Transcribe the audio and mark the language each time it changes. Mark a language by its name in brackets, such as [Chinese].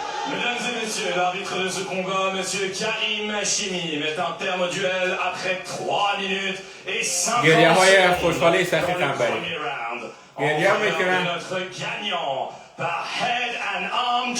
[French] Mesdames et messieurs, l'arbitre de ce combat, monsieur Karim Hashimi, met un terme au duel après 3 minutes et 50 [Persian] گریه های خوشحالی سخی قمبری گریه میکنن [French] notre gagnant par [English] head and arm